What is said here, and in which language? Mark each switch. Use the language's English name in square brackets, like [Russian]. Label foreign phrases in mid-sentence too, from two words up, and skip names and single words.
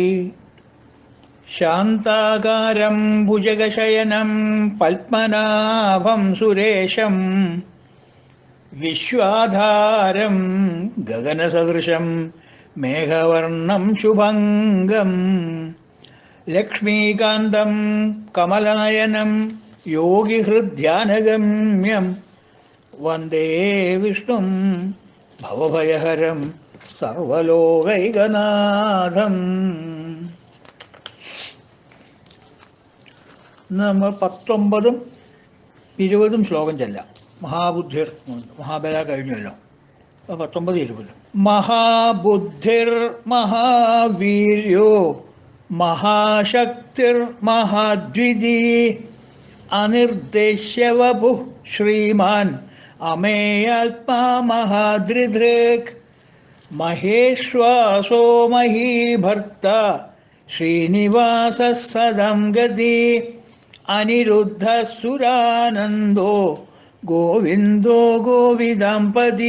[Sanskrit] शान्ताकारं भुजगशयनं पद्मनाभं सुरेशं विश्वाधारं गगनसदृशं मेघवर्णं शुभङ्गं लक्ष्मीकान्तं कमलनयनं योगिहृद्ध्यानगम्यं वन्दे विष्णुं भवभयहरं സർവലോകൈകനാഥം. [Malayalam] ഇന്ന് നമ്മൾ 19ഉം 20ഉം ശ്ലോകം ചെല്ലാം. [Sanskrit] മഹാബുദ്ധിർ മഹാബല [Malayalam] കഴിഞ്ഞല്ലോ. 19, 20. [Sanskrit] മഹാബുദ്ധിർ മഹാവീര്യോ മഹാശക്തിർ മഹാദ്വിജീ അനിർദ്ദേശ്യവപു ശ്രീമാൻ അമേയാത്മാ മഹാദ്രിധൃക് മഹേശ്വാസോ മഹീഭർത്ത ശ്രീനിവാസ സദം ഗതി അനിരുദ്ധസുരാനന്ദോ ഗോവിന്ദോ ഗോവിദാംപതി.